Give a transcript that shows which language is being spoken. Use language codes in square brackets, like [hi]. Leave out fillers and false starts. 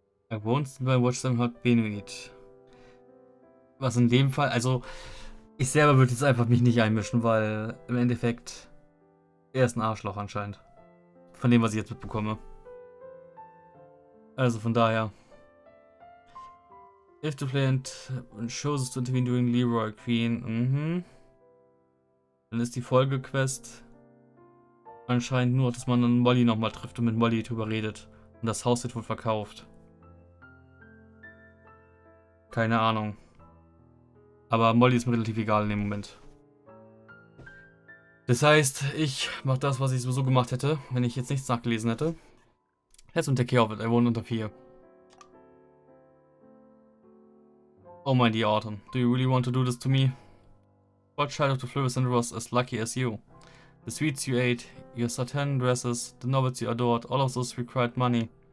[en] I won't stand by watch them hurt Benuit. [de] Was in dem Fall, also ich selber würde jetzt einfach mich nicht einmischen, weil im Endeffekt er ist ein Arschloch anscheinend. Von dem, was ich jetzt mitbekomme. Also von daher. [en] If the player chooses to intervene during Leroy Queen. [de] Dann ist die Folgequest anscheinend nur, dass man dann Molly nochmal trifft und mit Molly drüber redet. Und das Haus wird wohl verkauft. Keine Ahnung. Aber Molly ist mir relativ egal in dem Moment. Das heißt, ich mache das, was ich sowieso gemacht hätte, wenn ich jetzt nichts nachgelesen hätte. [en] Let's take care of it. I won't interfere. Oh my dear Autumn, do you really want to do this to me? What child of the Florissant was as lucky as you? The sweets you ate, your satin dresses, the novels you adored, all of those required money.